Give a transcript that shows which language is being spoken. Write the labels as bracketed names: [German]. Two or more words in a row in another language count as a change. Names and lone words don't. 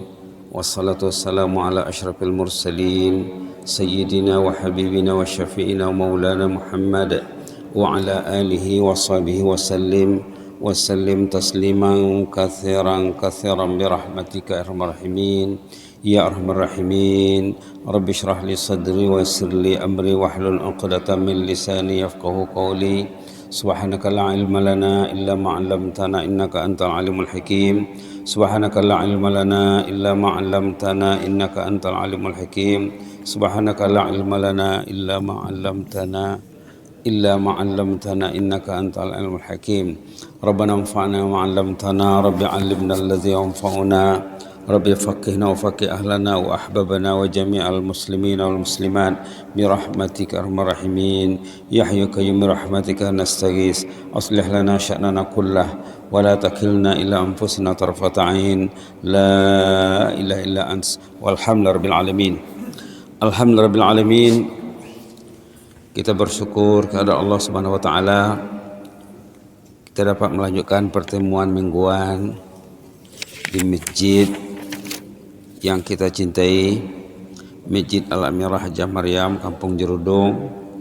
[Arabic] والصلاة والسلام على أشرف المرسلين سيدنا وحبيبنا وشفيعنا ومولانا محمد وعلى آله وصحبه وسلم تسليما كثيرا برحمتك يا أرحم الراحمين. يا أرحم الراحمين رب اشرح لي صدري ويسر لي أمري واحلل عقدة من لساني يفقهوا قولي. سبحانك لا علم لنا إلا ما علمتنا إنك أنت العليم الحكيم. سبحانك لا علم لنا إلا ما علمتنا إنك أنت العليم الحكيم. سبحانك لا علم لنا إلا ما علمتنا إنك أنت العليم الحكيم. ربنا انفعنا ما علمتنا ربي علمنا الذي ينفعنا. ربي فقهنا وفقه أهلنا وأحبابنا وجميع المسلمين والمسلمات برحمتك أرحم الراحمين. يا حي قيوم برحمتك نستغيث أصلح لنا شأننا كله ولا تكلنا إلى أنفسنا طرفة عين. لا إله إلا أنت والحمد لله رب العالمين. الحمد لله رب العالمين. [Malay] Kita bersyukur kepada Allah [Arabic] سبحانه وتعالى [Malay] kita dapat melanjutkan pertemuan mingguan di masjid yang kita cintai, Masjid Al-Amirah Hajjah Maryam, Kampung Jerudong.